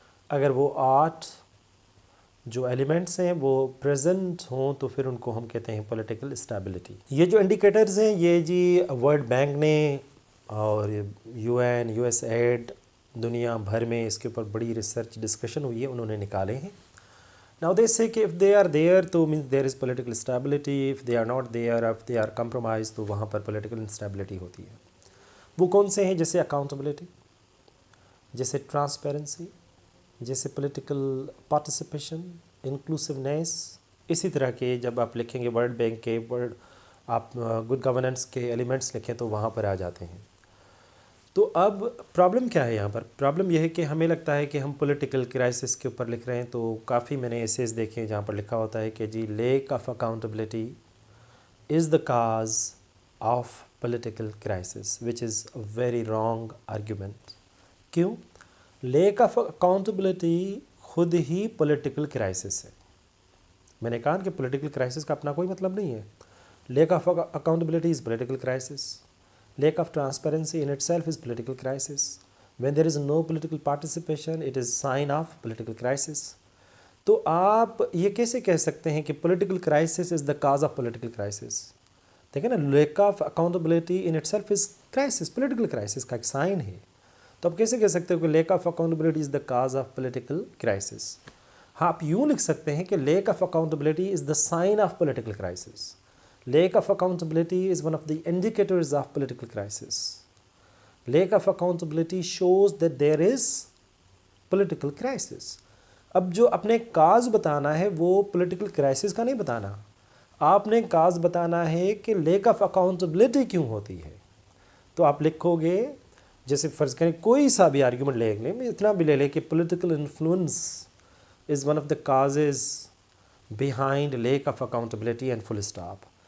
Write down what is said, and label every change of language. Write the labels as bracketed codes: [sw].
[ur] اگر وہ 8 جو ایلیمنٹس ہیں وہ پریزنٹ ہوں تو پھر ان کو ہم کہتے ہیں پولیٹیکل اسٹیبلٹی. یہ جو انڈیکیٹرز ہیں یہ جی ورلڈ بینک نے اور UN USAID دنیا بھر میں اس کے اوپر بڑی ریسرچ ڈسکشن ہوئی ہے، انہوں نے نکالے ہیں. [en] Now they say [ur] کہ [en] if they are there [ur] تو [en] means there is political stability, if they are not there, if they are compromised [ur] تو وہاں پر [en] political instability [ur] ہوتی ہے. وہ کون سے ہیں؟ جیسے اکاؤنٹیبلٹی، جیسے ٹرانسپیرنسی، جیسے پولیٹیکل پارٹیسپیشن، انکلوسیونیس. اسی طرح کے جب آپ لکھیں گے ورلڈ بینک کے آپ گڈ گورننس کے ایلیمنٹس لکھیں تو وہاں پر آ جاتے ہیں. تو اب پرابلم کیا ہے یہاں پر؟ پرابلم یہ ہے کہ ہمیں لگتا ہے کہ ہم پولیٹیکل کرائسس کے اوپر لکھ رہے ہیں. تو کافی میں نے ایسیز دیکھے جہاں پر لکھا ہوتا ہے کہ جی [en] Lack of accountability is the cause of political crisis, which is a very wrong argument. [ur] کیوں؟ لیک آف اکاؤنٹیبلٹی خود ہی پولیٹیکل کرائسس ہے. میں نے کہا کہ پولیٹیکل کرائسس کا اپنا کوئی مطلب نہیں ہے. [en] Lack of accountability is political crisis. Lack of transparency in itself is political crisis. When there is no political participation, it is sign of political crisis. [ur] تو آپ یہ کیسے کہہ سکتے ہیں کہ [en] political crisis is the cause of political crisis؟ [ur] دیکھیں نا، [en] lack of accountability in itself is crisis، political crisis [ur] کا ایک سائن ہے. تو آپ کیسے کہہ سکتے ہو کہ [en] lack of accountability is the cause of political crisis؟ [ur] ہاں، آپ یوں لکھ سکتے ہیں کہ [en] lack of accountability is the sign of political crisis. Lack of accountability is one of the indicators of political crisis. Lack of accountability shows that there is political crisis. [ur] اب جو اپنے کاز بتانا ہے وہ political crisis کا نہیں بتانا. آپ نے کاز بتانا ہے کہ lack of accountability کیوں ہوتی ہے. تو آپ لکھو گے، جیسے فرض کریں کوئی سا بھی آرگیومنٹ لے لیں، اتنا بھی لے لیں کہ [en] political influence is one of the causes behind lack of accountability [ur] and full stop.